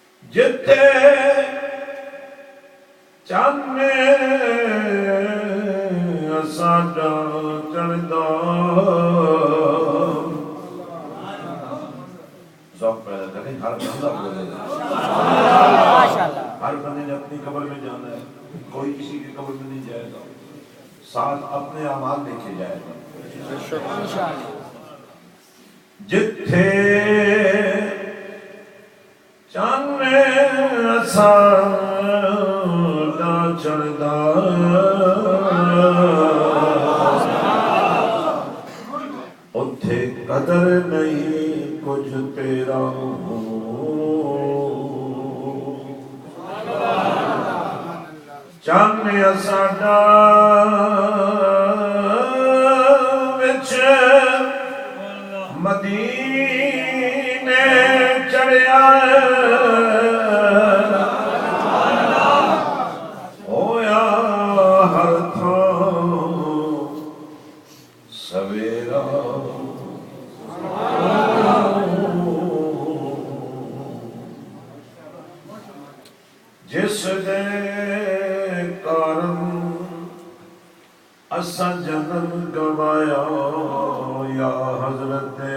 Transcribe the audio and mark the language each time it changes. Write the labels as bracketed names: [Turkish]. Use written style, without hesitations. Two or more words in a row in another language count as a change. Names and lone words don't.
[Punjabi] جتے چانے ساڈا چڑھدا ذوق پیدا کریں. [Urdu] ہر بندہ بولے گا ہر بندے نے اپنی قبر میں جانا ہے, کوئی کسی کی قبر میں نہیں جائے گا, ساتھ اپنے اعمال لے کے جائے گا. [Punjabi] جتھے چانے ساڈا چڑھدا اتھے قدر نہیں کچھ تیرا. چانے ساڈا وچ مدینے چڑھیا ہویا ہر تھاں سویرا. جس دے کارن اساں جنم گوایا یا حضرت